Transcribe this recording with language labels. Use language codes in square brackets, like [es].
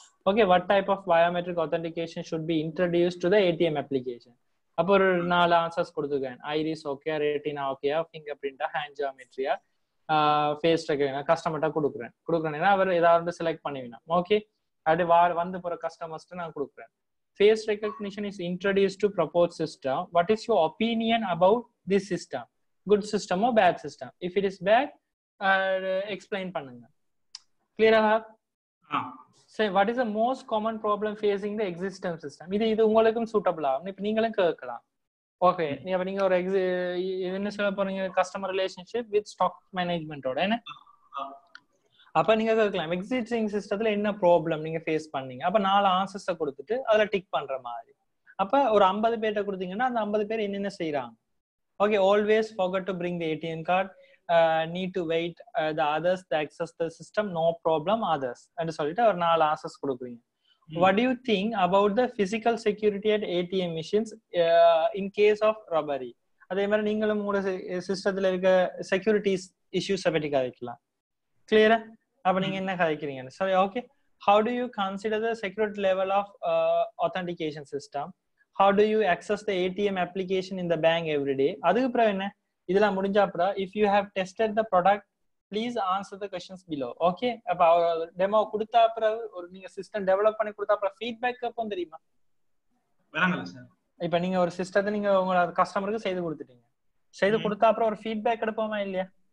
[en] Okay, what type of biometric authentication should be introduced to the ATM application. [ta] அப்போ ஒரு 4 answers கொடுத்துருக்கேன். Iris okay, retina ஓகேயா, finger பிரிண்டா, hand ஜியோமெட்ரியா, face recognition கஸ்டமர்ட்டா கொடுக்குறேன்னா அவர் ஏதாவது select பண்ணுவீங்க. Okay, அது வந்து போற கஸ்டமர்ஸ்ட்டு நான் கொடுக்குறேன். [en] Face recognition is introduced to proposed system. What is your opinion about this system? Good system or bad system? If it is bad, explain [ta] பண்ணுங்க. [en] Clear ah? Say what is the most common problem facing the existing system? [ta] இது உங்களுக்கும் சூட்டபிளா? இப்ப நீங்களும் கேட்கலாம். Okay, நீங்க ஒரு என்ன சொல்ல போறீங்க, கஸ்டமர் ரிலேஷன்ஷிப் வித் ஸ்டாக் மேனேஜ்மெண்டோட என்ன. அப்ப நீங்க கேட்கலாம் எக்ஸிஸ்டிங் சிஸ்டத்துல என்ன ப்ராப்ளம் நீங்க ஃபேஸ் பண்ணீங்க. அப்ப 4 ஆன்சர்ஸை கொடுத்துட்டு அதுல டிக் பண்ற மாதிரி. அப்ப ஒரு 50 பேர்ட்ட கொடுத்தீங்கன்னா அந்த 50 பேர் என்னென்ன செய்யறாங்க. [en] okay, always forget to bring the ATM card, need to wait the others to access the system, no problem others and [ta] சொல்லிட்டு ஒரு 4 ஆன்சர்ஸ் கொடுக்குறீங்க. [en] What do you think about the physical security at ATM machines in case of robbery? [ta] அதே மாதிரி நீங்களும் உங்களோட சிஸ்டத்துல இருக்க securities இஷ்யூஸை பற்றி கதைக்கலாம். கிளியரா? அப்ப நீங்க என்ன கதைக்கிறீங்க? சரி, okay. [en] How do you consider the security level of authentication system? How do you access the ATM application in the bank every day? [ta] அதுக்கு அப்புறம் என்ன இதெல்லாம் முடிஞ்ச அப்புறம் [en] if you have tested the product please answer the questions below. [ta] Okay, அப்ப demo கொடுத்தா அப்புறம் ஒரு நீங்க சிஸ்டம் டெவலப் பண்ணி கொடுத்தா அப்புறம் ஃபீட்பேக் கேட்போம் தெரியுமா? வேணாங்க சார். இப்ப நீங்க ஒரு சிஸ்டத்தை நீங்க உங்க கஸ்டமருக்கு செய்து கொடுத்துட்டீங்க, செய்து கொடுத்தா அப்புறம் ஒரு ஃபீட்பேக் எடுப்போமா இல்லையா?